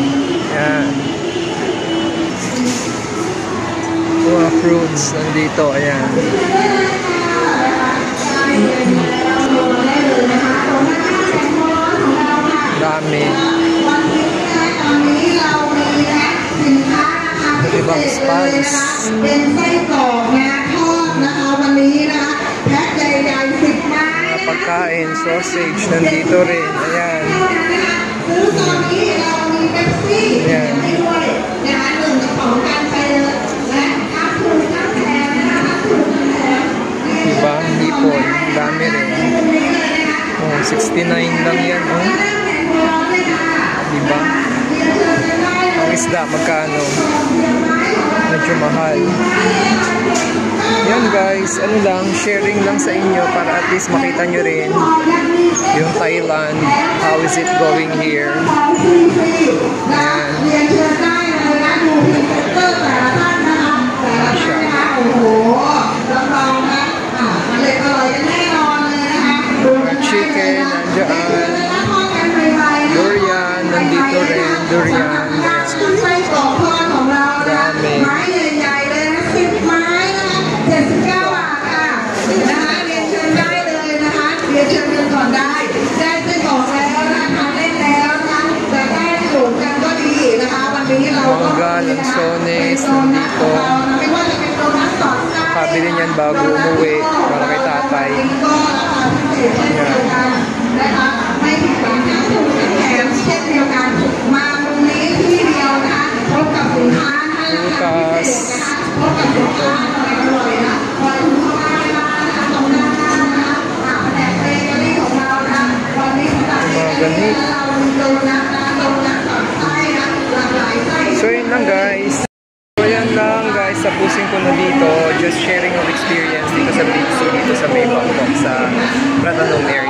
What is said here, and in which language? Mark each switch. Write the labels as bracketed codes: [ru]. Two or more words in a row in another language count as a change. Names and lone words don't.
[tl] Ayan. Mga fruits nandito. Ayan. Dami. Ibang spice. [th] เป็นไส้กรอกนะทอดนะคะวันนี้นะคะแพ็คใหญ่ๆ10 ไม้ [tl] Pagkain, sausage, nandito rin. Ayan. [th] ซื้อตอนนี้เรามีเป๊ปซี่ให้ด้วยนะคะ1 กระป๋องกันไปเลยและถ้าถูกน้ำแข็งนะคะถูกน้ำแข็ง [tl] Diba? Hipon. Dami rin. Oh, 69 lang yan. Oh. Diba? Ang isda, magkano? Medyo mahal. Yan guys, ano lang, sharing lang sa inyo para at least makita nyo rin yung Thailand. [en] How is it going here? [tl] Ayan. Chicken, nandiyan. Durian, nandito rin. Durian. Dami. [th] ไม้ใหญ่ๆเลยนะ10 ไม้นะคะ79 บาทค่ะนะคะเรียนเชิญได้เลยนะคะเรียนเชิญกันก่อนได้ได้ไส้กรอกแล้วนะคะเล่นแล้วนะคะจะได้สูงกันก็ดีนะคะวันนี้เราก็ [tl] Mga lansones, nandito. [th] ไม่ว่าจะเป็นโดนัทสอดไส้ [tl] Pabili niyan bago umuwi para kay tatay. [th] ก็ราคาพิเศษเช่นเดียวกันนะคะไม่ผิดหวังนะถูกแถมเช่นเดียวกันมาตรงนี้ที่เดียวนะคะพบกับสินค้านะคะราคาพิเศษนะคะพบกับสินค้าอร่อยๆนะคอยคุณพ่อแม่บ้านนะคะตรงหน้าบ้านนะคะแผนกเบเกอรี่ของเรานะคะวันนี้สำหรับเบเกอรี่เรามีโดนัทนะโดนัทสอดไส้นะหลากหลายไส้ [tl] So yun lang guys. So yan lang guys, tapusin ko na dito. [en] Just sharing of experience [tl] dito sa Big C, dito sa May Bangkok sa Pratanong